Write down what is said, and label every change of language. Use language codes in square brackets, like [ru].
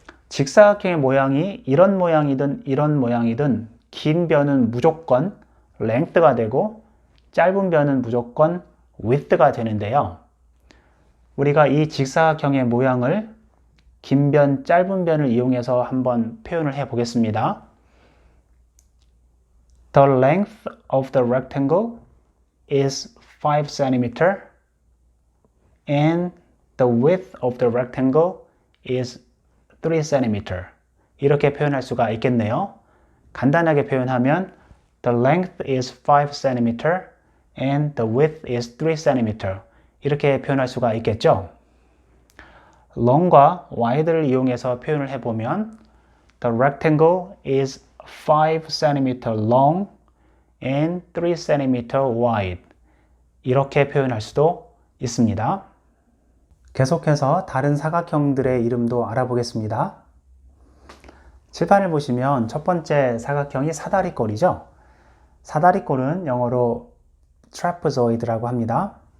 [ko] 직사각형의 모양이 이런 모양이든 이런 모양이든 긴 변은 무조건 length가 되고 짧은 변은 무조건 width가 되는데요. 우리가 이 직사각형의 모양을 긴 변, 짧은 변을 이용해서 한번 표현을 해 보겠습니다. [en] The length of the rectangle is 5 cm and the width of the rectangle is 3 cm. [ko] 이렇게 표현할 수가 있겠네요. 간단하게 표현하면 [en] The length is 5 cm and the width is 3 cm. [ko] 이렇게 표현할 수가 있겠죠. long과 wide를 이용해서 표현을 해보면 [en] The rectangle is 5 cm long and 3 cm wide. [ko] 이렇게 표현할 수도 있습니다. 계속해서 다른 사각형들의 이름도 알아보겠습니다. 칠판을 보시면 첫 번째 사각형이 사다리꼴이죠. 사다리꼴은 영어로 trapezoid라고 합니다.